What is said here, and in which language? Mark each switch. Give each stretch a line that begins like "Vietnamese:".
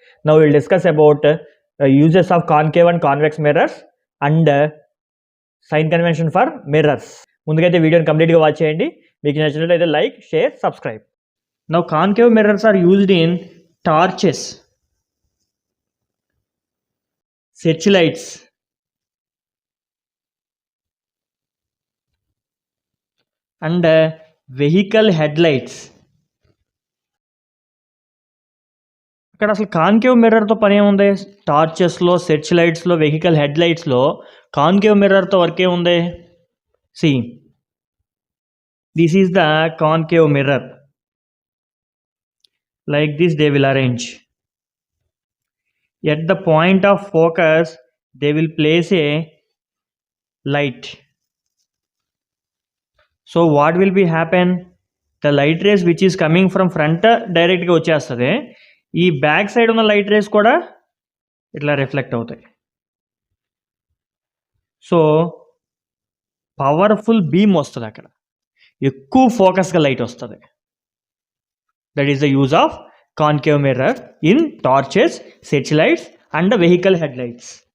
English: Now we will discuss about uses of concave and convex mirrors and sign convention for mirrors.
Telugu: ముందుకైతే వీడియోని కంప్లీట్గా watch చేయండి. మీకు నచ్చినట్లయితే like, share, subscribe.
English: Now concave mirrors are used in torches, searchlights, and vehicle headlights.
Telugu: ఇక్కడ అసలు concave మిర్రర్తో పని ఏముంది? టార్చెస్లో, search లైట్స్లో, vehicle head లైట్స్లో concave మిర్రర్తో work ఏముంది?
English: See this is the concave mirror. Like this they will arrange. At the point of focus they will place a light. So what will be happen? The light rays which is coming from front direct
Telugu: గా వచ్చేస్తుంది. ఈ back side ఉన్న light race కూడా ఇట్లా reflect అవుతాయి. So powerful beam వస్తుంది, అక్కడ ఎక్కువ ఫోకస్గా లైట్ వస్తుంది.
English: That is the use of concave mirror in torches, search lights and vehicle head lights.